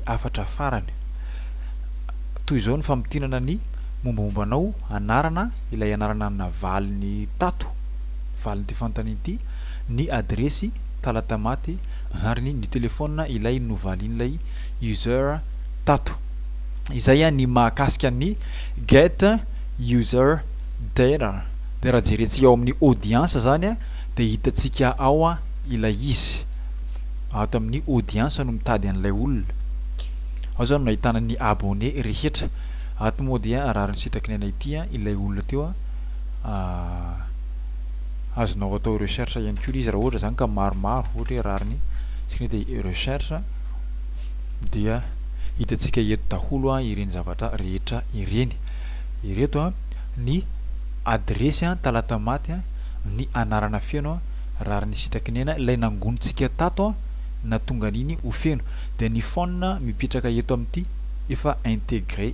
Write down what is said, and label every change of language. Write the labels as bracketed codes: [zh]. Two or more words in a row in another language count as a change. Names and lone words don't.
[mg] afatra farany toy izao ny fampitinana ny mombamombanao anarana ilay anarana na valiny tato valiny ty fantany ity ny adresy talata maty ary ny telefona ilay novalin'ilay user tato izay ny mahakasika ny [en] get user data [mg] de raha jerentsika ao amin'ny audience zany de hitatsika ao ilay izy ato amin'ny audience no mitady an'ilay olona ao zany no ahitana ny abonné rehetra ato moa dia raha ny sitrakinay ity ilay olona teo azonao atao recherche ihany koa izy raha ohatra zany ka maromaro ohatra hoe rariny sikny de recherche dia hitatsika eto daholo ireny zavatra rehetra ireny ireto ny adresy talata maty ny anarana feno rariny sitrakinena ilay nangonitsika tato na tonga niny ho feno de ny phone mipetraka eto amin'ity efa intégré